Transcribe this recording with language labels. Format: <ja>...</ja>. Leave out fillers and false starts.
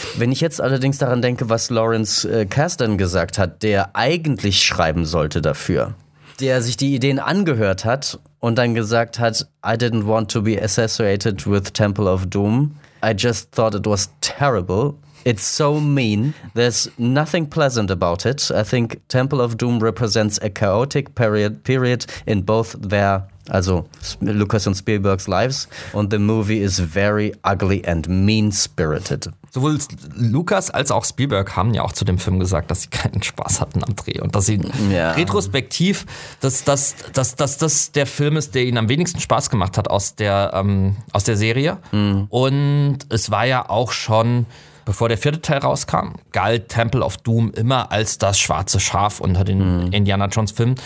<de>Wenn ich jetzt allerdings daran denke, was Lawrence Kasdan gesagt hat, der eigentlich schreiben sollte dafür, der sich die Ideen angehört hat und dann gesagt hat,</de> <en>"I didn't want to be associated with Temple of Doom, I just thought it was terrible. It's so mean. There's nothing pleasant about it. I think Temple of Doom represents a chaotic period in both their,</en> <de>also Lucas und Spielbergs</de> <en>lives, and the movie is very ugly and mean-spirited."</en> <de>Sowohl Lucas als auch Spielberg haben ja auch zu dem Film gesagt, dass sie keinen Spaß hatten am Dreh und dass sie retrospektiv, dass der Film ist, der ihnen am wenigsten Spaß gemacht hat aus der Serie. Mhm. Und es war ja auch schon, bevor der vierte Teil rauskam, galt Temple of Doom immer als das schwarze Schaf unter den Indiana Jones Filmen.</de>